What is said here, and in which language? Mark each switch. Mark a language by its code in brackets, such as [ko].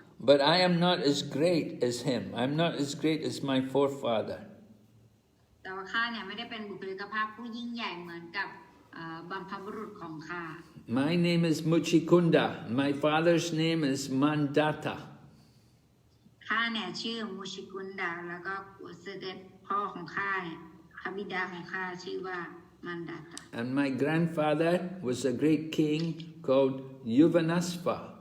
[en] But I am not as great as him. I'm not as great as my forefather. [th] แต่ว่าข้าเนี่ยไม่ได้เป็นบุคลิกภาพผู้ยิ่งใหญ่เหมือนกับบัมพบุรุษของข้า [en] My name is Mucukunda. My father's name is Mandata. [th] ข้าเนี่ยชื่อมุชิกุนดาแล้วก็เสด็จพ่อของข้าเนี่ยพระบิดาของข้าชื่อว่ามันดาตา [en] And my grandfather was a great king called Yuvanasva.